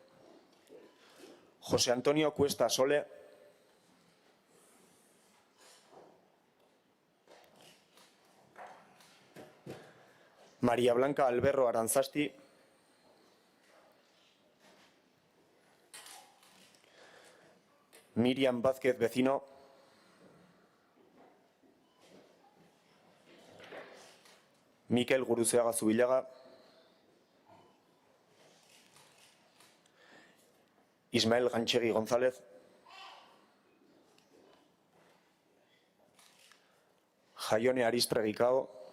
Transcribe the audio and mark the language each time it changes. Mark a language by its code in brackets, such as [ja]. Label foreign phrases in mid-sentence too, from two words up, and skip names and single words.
[es] José Antonio Cuesta Sole. María Blanca Alberro Aranzasti. Miriam Vázquez Vecino. Mikel Guruzeaga Zubillaga. Ismael Ganchegui González. Jaione Aristregui Cao.